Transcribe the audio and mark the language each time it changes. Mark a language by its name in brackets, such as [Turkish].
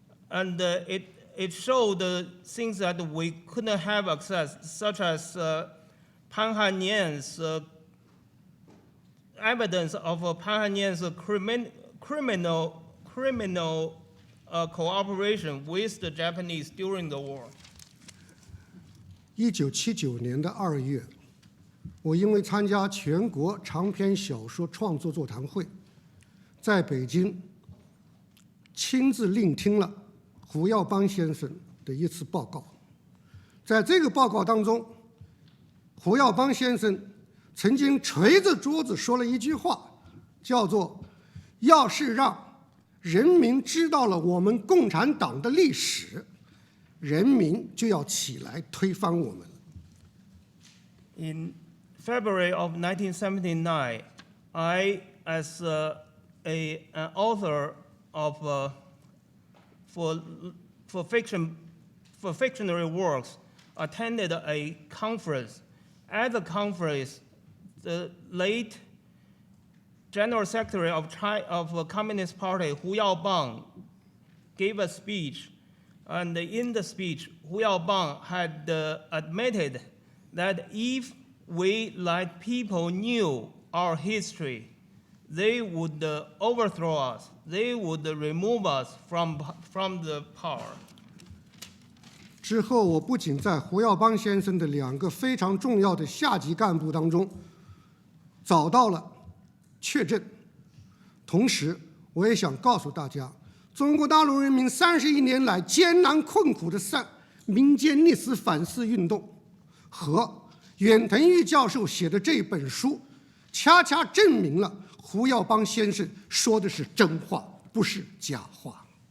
[English] And it showed the things that we couldn't have access, such as Pan Hanyan's evidence of Pan Hanyan's criminal cooperation with the Japanese during the war. [Chinese] 1979年的2月，我因为参加全国长篇小说创作座谈会，在北京亲自聆听了胡耀邦先生的一次报告。在这个报告当中，胡耀邦先生曾经捶着桌子说了一句话，叫做“要是让人民知道了我们共产党的历史，人民就要起来推翻我们”。 [English] In February of 1979, I, as an author of for fictionary works, attended a conference. At the conference, the late General Secretary of the Communist Party, Hu Yaobang, gave a speech. And in the speech, Hu Yaobang had admitted that if we let people knew our history, they would overthrow us. They would remove us from the power. [Chinese] 之后，我不仅在胡耀邦先生的2个非常重要的下级干部当中找到了确证，同时，我也想告诉大家，中国大陆人民31年来艰难困苦的民间历史反思运动，和远藤裕教授写的这本书，恰恰证明了胡耀邦先生说的是真话，不是假话。